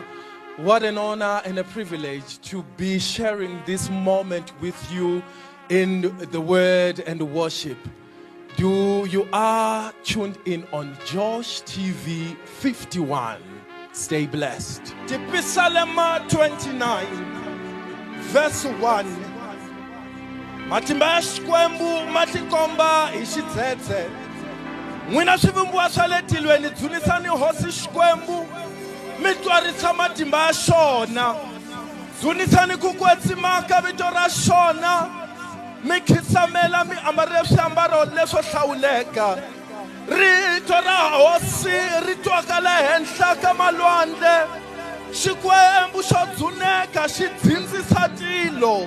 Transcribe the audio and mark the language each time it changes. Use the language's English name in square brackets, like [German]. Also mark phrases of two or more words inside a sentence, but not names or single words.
[English] What an honor and a privilege to be sharing this moment with you in the word and worship. You are tuned in on Josh TV 51. Stay blessed. Psalm 29, verse 1. [Tsonga] Matimba xikwembu matikomba ixitsetse n'wina swivumbiwa swa le tilweni dzunisani hosi xikwembu mi twarisa matimba ya xona dzunisani ku kwetsimaka vito ra xona mi khisamela mi ambarile swiambaro leswo hlawuleka rito ra hosi ri twaka le henhla ka malwandle xikwembu xo dzuneka xi dzindzisa tilo